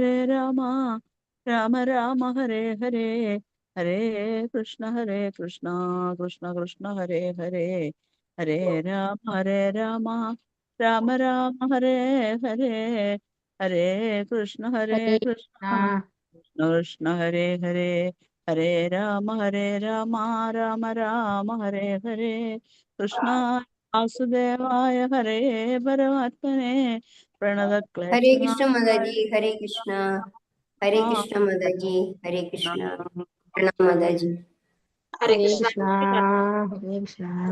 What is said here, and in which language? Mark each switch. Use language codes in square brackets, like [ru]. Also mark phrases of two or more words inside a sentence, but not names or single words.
[sa] രാമ ഹരേ ഹരേ, ഹരേ കൃഷ്ണ കൃഷ്ണ കൃഷ്ണ ഹരേ ഹരേ, ഹരേ രാമ രാമ ഹരേ ഹരേ, ഹരേ കൃഷ്ണ ഹരേ കൃഷ്ണ കൃഷ്ണ. കൃഷ്ണ ഹരേ ഹരേ, ഹരേ രാമ രാമ ഹരേ ഹരേ, കൃഷ്ണ വാസുദേവായ ഹരേ പരമാത്മനെ ഹരേ പ്രണതക്ലേശനാ കൃഷ്ണ മാതാജി, ഹരേ കൃഷ്ണ. ഹരേ കൃഷ്ണ മാതാജി, ഹരേ കൃഷ്ണ. [hi] प्रणाम माताजी. [sa] ഹരേ ഹരേ കൃഷ്ണ. കൃഷ്ണ. ഹരേ കൃഷ്ണ.